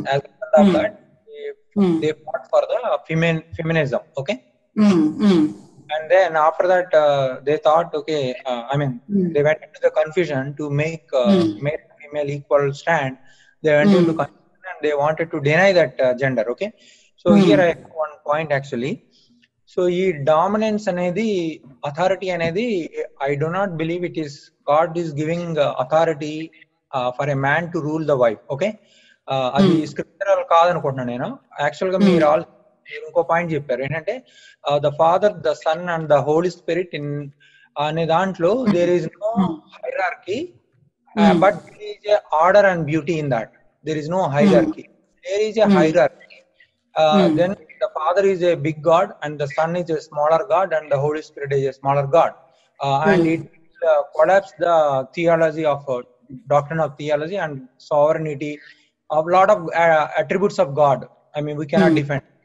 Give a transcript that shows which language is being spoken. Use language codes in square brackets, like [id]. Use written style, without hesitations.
[en] As a result of that, they fought for the feminism. Okay. And then after that, they thought, okay, they went into the confusion to make male and female equal stand. They went into confusion and they wanted to deny that gender. Okay. So here I have one point actually. So [te] ఈ dominance అనేది, authority అనేది, [en] I do not believe it is God is giving authority for a man to rule the wife. [te] Okay, అది scriptural కాదనుకుంటున్నాను నేను. Actual గా మీరు ఇంకో point చెప్పారు ఏంటంటే [en] the Father, the Son and the Holy Spirit in [te] అనే దాంట్లో [en] There is no hierarchy, but there is a order and beauty in that. There is no hierarchy, there is a hierarchy. Then the Father is a big God and the Son is a smaller God and the Holy Spirit is a smaller God. And it collapses the theology of doctrine of theology and sovereignty of lot of attributes of God. I mean, we cannot defend.